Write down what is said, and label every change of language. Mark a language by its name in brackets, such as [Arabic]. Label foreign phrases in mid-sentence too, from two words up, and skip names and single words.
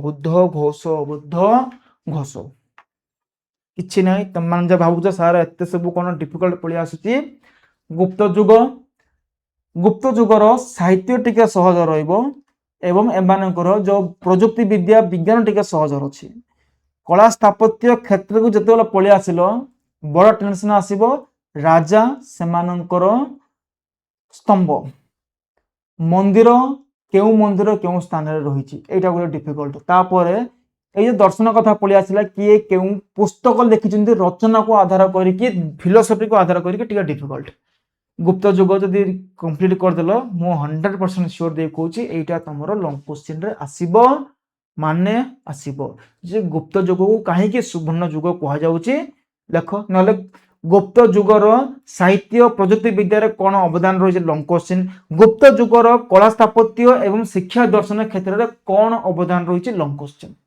[Odia] କିଛି ନାହିଁ ତମମାନେ ଯା ଭାବୁଛ ସାର୍ ଏତେ ସବୁ କଣ ଡିଫିକଲ୍ଟ ପଳେଇ ଆସୁଛି ଗୁପ୍ତ ଯୁଗର ସାହିତ୍ୟ ଟିକେ ସହଜ ରହିବ ଏବଂ ଏମାନଙ୍କର ଯୋଉ ପ୍ରଯୁକ୍ତି ବିଦ୍ୟା ବିଜ୍ଞାନ ଟିକେ ସହଜ ଅଛି କଳା ସ୍ଥାପତ୍ୟ କ୍ଷେତ୍ରକୁ ଯେତେବେଳେ ପଳେଇ ଆସିଲ ବଡ ଟେନସନ ଆସିବ ରାଜା ସେମାନଙ୍କର ସ୍ତମ୍ଭ ମନ୍ଦିର କେଉଁ ସ୍ଥାନରେ ରହିଛି ଏଇଟା ଗୋଟେ ଡିଫିକଲ୍ଟ ତାପରେ ଏଇ ଯେ ଦର୍ଶନ କଥା ପଢ଼ି ଆସିଲା କିଏ କେଉଁ ପୁସ୍ତକ ଲେଖିଛନ୍ତି ରଚନାକୁ ଆଧାର କରିକି ଫିଲୋସଫିକୁ ଆଧାର କରିକି ଟିକେ ଡିଫିକଲ୍ଟ ଗୁପ୍ତ ଯୁଗ ଯଦି କମ୍ପ୍ଲିଟ କରିଦେଲ ମୁଁ 100% ସିଓର ଦେଇ କହୁଛି ଏଇଟା ତମର [English] long question [Odia] ରେ ଆସିବ ମାନେ ଆସିବ ଯେ ଗୁପ୍ତ ଯୁଗକୁ କାହିଁକି ସୁବର୍ଣ୍ଣ ଯୁଗ କୁହାଯାଉଛି ଲେଖ ନହେଲେ ଗୁପ୍ତ ଯୁଗର ସାହିତ୍ୟ ପ୍ରଯୁକ୍ତି ବିଦ୍ୟାରେ କ'ଣ ଅବଦାନ ରହିଛି [English] long question [Odia] ଗୁପ୍ତ ଯୁଗର କଳା ସ୍ଥାପତ୍ୟ ଏବଂ ଶିକ୍ଷା ଦର୍ଶନ କ୍ଷେତ୍ରରେ କ'ଣ ଅବଦାନ ରହିଛି [English] long question